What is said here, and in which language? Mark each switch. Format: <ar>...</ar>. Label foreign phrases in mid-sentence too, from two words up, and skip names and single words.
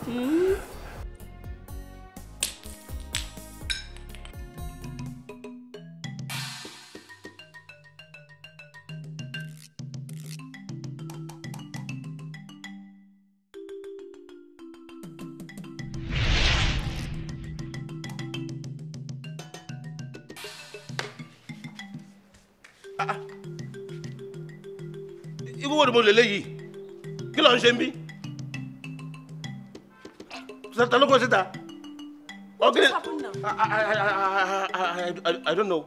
<yo>Ibu wo mo lele yi. Kí ló ń ṣe nbí? Ta ló kọ síta?</yo> <en>What just happened now? I don't know.</en>